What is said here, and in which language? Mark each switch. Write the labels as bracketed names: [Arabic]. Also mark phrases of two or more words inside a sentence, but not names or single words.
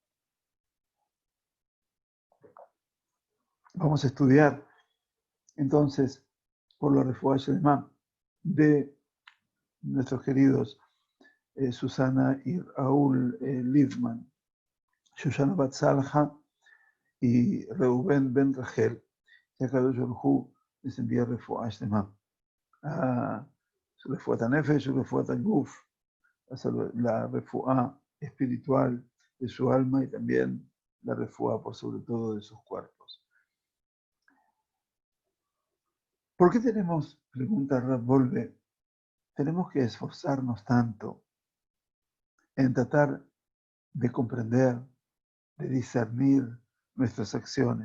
[Spanish] Vamos a estudiar entonces por la [Hebrew] רפואה שלמה [Spanish] de nuestros queridos Susana y Raúl Lidman, Shoshana Batzalja y Reuben Ben Rachel, que [Hebrew] הקדוש ברוך הוא [Spanish] les envía [Hebrew] רפואה שלמה [Spanish] a su [Hebrew] רפואת הנפש, [Spanish] su [Hebrew] רפואת הגוף, [Spanish] la refuá espiritual de su alma y también la refuá por sobre todo de sus cuerpos. ¿Por qué pregunta Rav Wolbe, tenemos que esforzarnos tanto en tratar de comprender, de discernir nuestras acciones?